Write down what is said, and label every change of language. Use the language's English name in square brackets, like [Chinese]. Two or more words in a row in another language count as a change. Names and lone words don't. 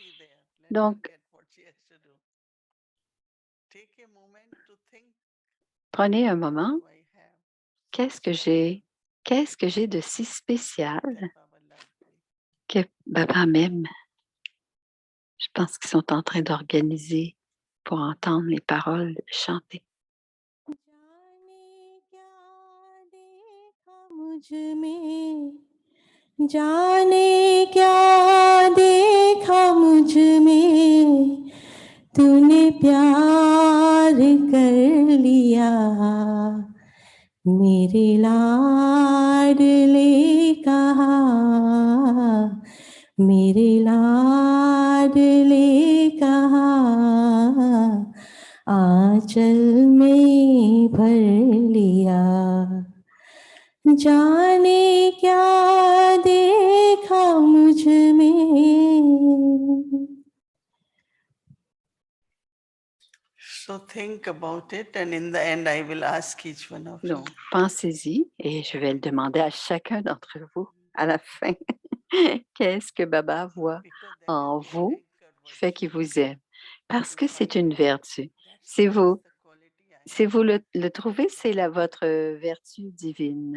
[French] Donc, Prenez un moment. Qu'est-ce que j'ai? Qu'est-ce que j'ai de si spécial que Baba m'aime? Je pense qu'ils sont en train d'organiser pour entendre les paroles chanter. [Hindi] जाने क्या देखा मुझ में तूने प्यार कर लिया मेरे लाडले कहा मेरे लाडले कहा आंचल में भर लिया जाने क्या देखा मुझ में [English] So think about it, and in the end, I will ask each one of you. [French] Donc, pensez-y et je vais le demander à chacun d'entre vous à la fin. Qu'est-ce que Baba voit en vous qui fait qu'il vous aime? Parce que c'est une vertu. C'est vous le trouvez, c'est votre vertu divine.